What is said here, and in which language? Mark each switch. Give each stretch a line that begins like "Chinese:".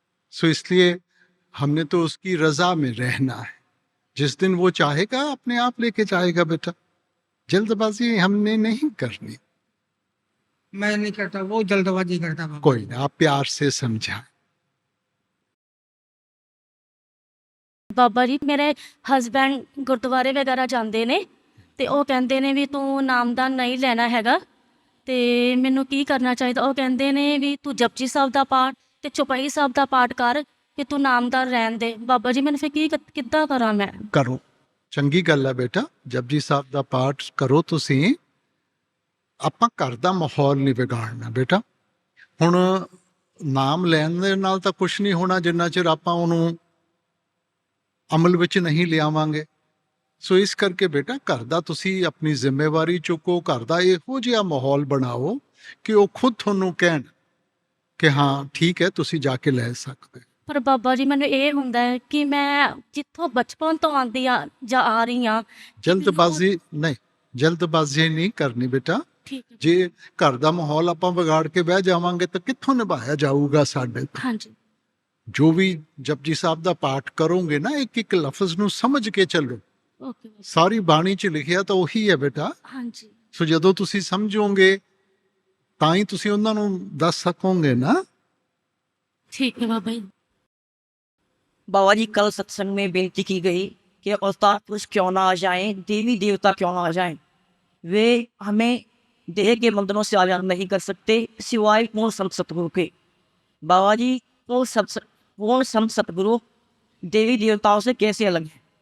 Hindi: सो इसलिए हमने तो उसकी रजा में रहना है, जिस दिन वो चाहेगा अपने आप लेके जाएगा बेटा। जल्दबाजी हमने नहीं करनी। मैं नहीं करता, वो जल्दबाजी करता बाबा। कोई ना, आप प्यार से समझाएं।
Punjabi: ਬਾਬਾ ਜੀ ਮੇਰੇ ਹਸਬੈਂਡ ਗੁਰਦੁਆਰੇ ਵਗੈਰਾ ਜਾਂਦੇ ਨੇ ਤੇ ਉਹ ਕਹਿੰਦੇ ਨੇ ਵੀ ਤੂੰ ਨਾਮਦਾਨ ਨਹੀਂ ਲੈਣਾ ਹੈਗਾ, ਤੇ ਮੈਨੂੰ ਕੀ ਕਰਨਾ ਚਾਹੀਦਾ? ਉਹ ਕਹਿੰਦੇ ਨੇ ਵੀ ਤੂੰ ਜਪਜੀ ਸਾਹਿਬ ਦਾ ਪਾਠ ਤੇ ਚੌਪਈ ਸਾਹਿਬ ਦਾ ਪਾਠ ਕਰ, ਕਿ ਤੂੰ ਨਾਮਦਾਨ ਰਹਿਣ ਦੇ। ਬਾਬਾ ਜੀ ਮੈਨੂੰ ਫਿਰ ਕਿੱਦਾਂ ਕਰਾਂ ਮੈਂ? करो, चंगी गल है बेटा, जपजी साहब ਦਾ ਪਾਠ ਕਰੋ ਤੁਸੀਂ। ਆਪਾਂ ਘਰ ਦਾ ਮਾਹੌਲ ਨਹੀਂ ਵਿਗਾੜਨਾ ਬੇਟਾ। ਹੁਣ ਨਾਮ ਲੈਣ ਦੇ ਨਾਲ ਤਾਂ ਕੁਝ ਨਹੀਂ ਹੋਣਾ ਜਿੰਨਾ ਚਿਰ ਆਪਾਂ ਉਹਨੂੰ ਅਮਲ ਵਿੱਚ ਨਹੀਂ ਲਿਆਵਾਂਗੇ। ਸੋ ਇਸ ਕਰਕੇ ਬੇਟਾ ਘਰ ਦਾ ਤੁਸੀਂ ਆਪਣੀ ਜ਼ਿੰਮੇਵਾਰੀ ਚੁੱਕੋ, ਘਰ ਦਾ ਇਹੋ ਜਿਹਾ ਮਾਹੌਲ ਬਣਾਓ ਕਿ ਉਹ ਖੁਦ ਤੁਹਾਨੂੰ ਕਹਿਣ ਕਿ ਹਾਂ ਠੀਕ ਹੈ ਤੁਸੀਂ ਜਾ ਕੇ ਲੈ ਸਕਦੇ। ਪਰ ਬਾਬਾ ਜੀ ਮੈਨੂੰ ਇਹ ਹੁੰਦਾ ਹੈ ਕਿ ਮੈਂ ਜਿੱਥੋਂ ਬਚਪਨ ਤੋਂ ਆਉਂਦੀ ਆ ਜਾਂ ਆ ਰਹੀ ਹਾਂ। ਜਲਦਬਾਜ਼ੀ ਨਹੀਂ, ਜਲਦਬਾਜ਼ੀ ਨਹੀਂ ਕਰਨੀ ਬੇਟਾ। ਠੀਕ ਹੈ। ਜੇ ਘਰ ਦਾ ਮਾਹੌਲ ਆਪਾਂ ਵਿਗਾੜ ਕੇ ਬਹਿ ਜਾਵਾਂਗੇ ਤਾਂ ਕਿੱਥੋਂ ਨਿਭਾਇਆ ਜਾਊਗਾ ਸਾਡੇ ਤੋਂ? ਹਾਂਜੀ। ਜੋ ਵੀ ਜਪਜੀ ਸਾਹਿਬ ਦਾ ਪਾਠ ਕਰੋਗੇ ਨਾ, ਇੱਕ ਇੱਕ ਲਫ਼ਜ਼ ਨੂੰ ਸਮਝ ਕੇ ਚੱਲੋ। ਓਕੇ। ਸਾਰੀ ਬਾਣੀ 'ਚ ਲਿਖਿਆ ਤਾਂ ਉਹੀ ਹੈ ਬੇਟਾ। ਹਾਂਜੀ। ਸੋ ਜਦੋਂ ਤੁਸੀਂ ਸਮਝੋਗੇ ਤਾਂ ਹੀ ਤੁਸੀਂ ਉਹਨਾਂ ਨੂੰ ਦੱਸ ਸਕੋਗੇ ਨਾ। ਠੀਕ ਹੈ ਬਾਬਾ ਜੀ।
Hindi: बाबा जी कल सत्संग में बेनती की गई कि अवतार पुरुष क्यों ना आ जाएं, देवी देवता क्यों ना आ जाएं, वे हमें देह के बंधनों से आज़ाद नहीं कर सकते सिवाय पूर्ण संत सतगुरु के। बाबा जी पूर्ण संत सतगुरु देवी देवताओं से कैसे अलग है?